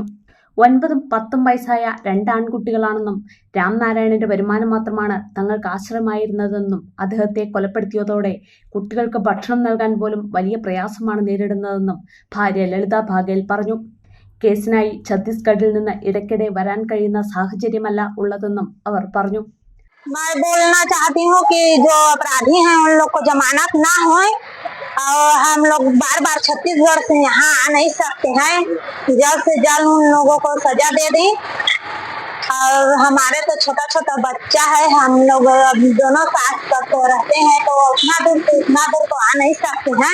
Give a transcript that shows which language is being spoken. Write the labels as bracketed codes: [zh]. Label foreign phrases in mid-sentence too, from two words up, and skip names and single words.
[ml] 9ഉം 10ഉം വയസ്സായ 2 ആൺകുട്ടികളാണെന്നും രാംനാരായണന്റെ വരുമാനം മാത്രമാണ് തങ്ങൾക്ക് ആശ്രയമായിരുന്നതെന്നും അദ്ദേഹത്തെ കൊലപ്പെടുത്തിയതോടെ കുട്ടികൾക്ക് ഭക്ഷണം നൽകാൻ പോലും വലിയ പ്രയാസമാണ് നേരിടുന്നതെന്നും ഭാര്യ ലളിത ബാഗേൽ പറഞ്ഞു. കേസിനായി ഛത്തീസ്ഗഡിൽ നിന്ന് ഇടയ്ക്കിടെ വരാൻ കഴിയുന്ന സാഹചര്യമല്ല ഉള്ളതെന്നും അവർ പറഞ്ഞു. [hi] मैं बोलना चाहती हूँ कि जो अपराधी हैं उन लोग को जमानत ना हो और हम लोग बार बार छत्तीसगढ़ से यहाँ आ नहीं सकते हैं। जल्द से जल्द उन लोगों को सजा दे दें। और हमारे तो छोटा छोटा बच्चा है, हम लोग अभी दोनों साथ तक तो रहते हैं, तो उतना दूर तो आ नहीं सकते हैं।